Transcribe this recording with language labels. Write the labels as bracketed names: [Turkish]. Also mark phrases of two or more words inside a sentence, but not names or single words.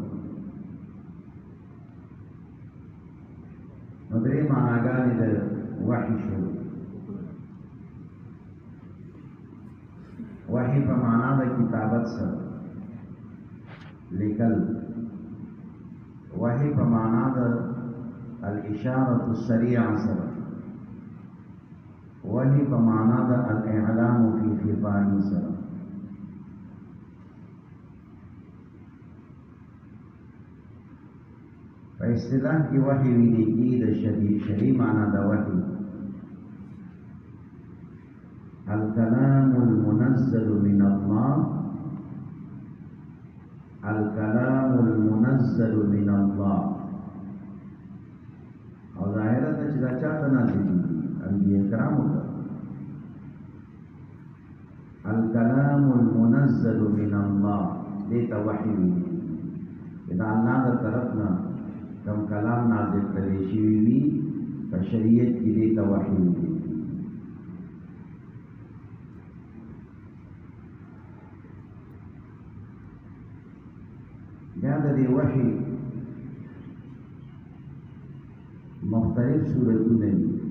[Pashto] نو درې معناګانې د وحی شو وحی په معنا د کتابت سره لیکل وحی په معنا د [Arabic] الاشارة السریعة [Pashto] سره وحی په معنا د [Arabic] الاعلام فی خفاء [Pashto] سره په اصطلاح کې وحی ویل کېږي د شرعي معنا د وحی [Arabic] الكلام المنزل من الله الكلام المنزل من الله [Pashto] او ظاهره ته چې دا چاته نازل دي انبیاء کرامو ته [Arabic] الكلام المنزل من الله [Pashto] دې ته وحی ویل دا الله د طرفنا کوم کلام نازل کړي شي وي په شریعت کې دې ته وحی ویل بیا د دې وحی مختلف صورتونه دي